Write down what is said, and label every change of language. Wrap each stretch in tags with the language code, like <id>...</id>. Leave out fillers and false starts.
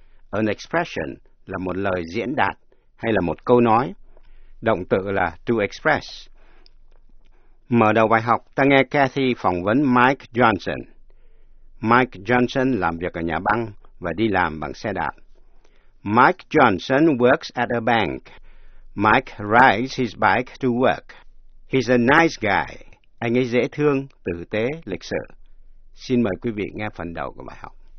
<vi>An expression là một lời diễn đạt hay là một câu nói. Động từ là to express. Mở đầu bài học, ta nghe Kathy phỏng vấn Mike Johnson. Mike Johnson làm việc ở nhà băng và đi làm bằng xe đạp.</vi> <en>Mike Johnson works at a bank. Mike rides his bike to work. He's a nice guy.</en> <vi>Anh ấy dễ thương, tử tế, lịch sự. Xin mời quý vị nghe phần đầu của bài học.</vi>